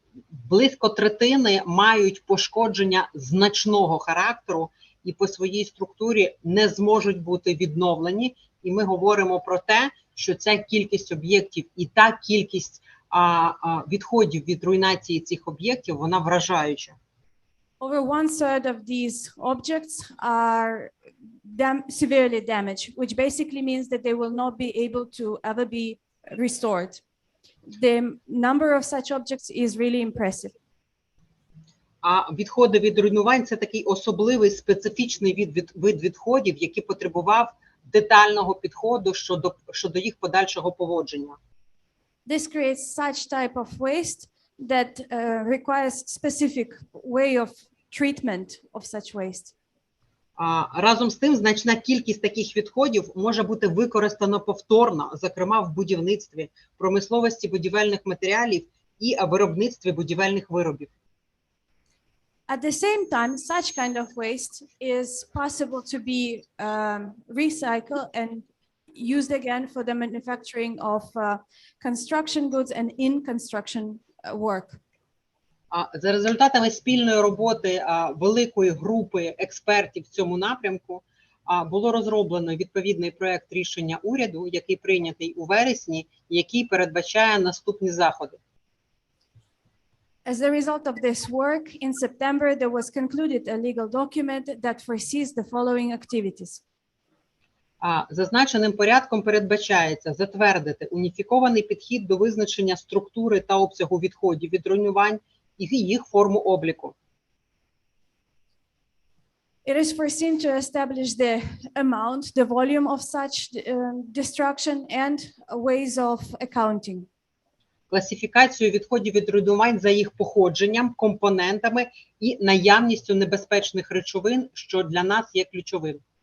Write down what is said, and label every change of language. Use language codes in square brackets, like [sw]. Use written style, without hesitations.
[uk] Близько третини мають пошкодження значного характеру і по своїй структурі не зможуть бути відновлені. І ми говоримо про те, що ця кількість об'єктів і та кількість відходів від руйнації цих об'єктів, вона вражаюча. [en] Over 1/3 of these objects are severely damaged, which basically means that they will not be able to ever be restored. The number of such objects is really impressive. [uk] А відходи від руйнувань – це такий особливий специфічний вид відходів, який потребував детального підходу щодо їх подальшого поводження. [en] This creates such type of waste that requires specific way of treatment of such waste. [uk] Разом з тим, значна кількість таких відходів може бути використано повторно, зокрема в будівництві, промисловості будівельних матеріалів і виробництві будівельних виробів. [en] At the same time, such kind of waste is possible to be recycled and used again for the manufacturing of construction goods and in construction work. [uk] За результатами спільної роботи великої групи експертів в цьому напрямку було розроблено відповідний проект рішення уряду, який прийнятий у вересні, який передбачає наступні заходи. [en] As a result of this work, in September, there was concluded a legal document that foresees the following activities. [uk] Зазначеним порядком передбачається затвердити уніфікований підхід до визначення структури та обсягу відходів від руйнувань і їх форму обліку. [en] It is foreseen to establish the amount, the volume of such destruction and ways of accounting. [uk] Класифікацію відходів від руйнувань за їх походженням, компонентами і наявністю небезпечних речовин, що для нас є ключовим.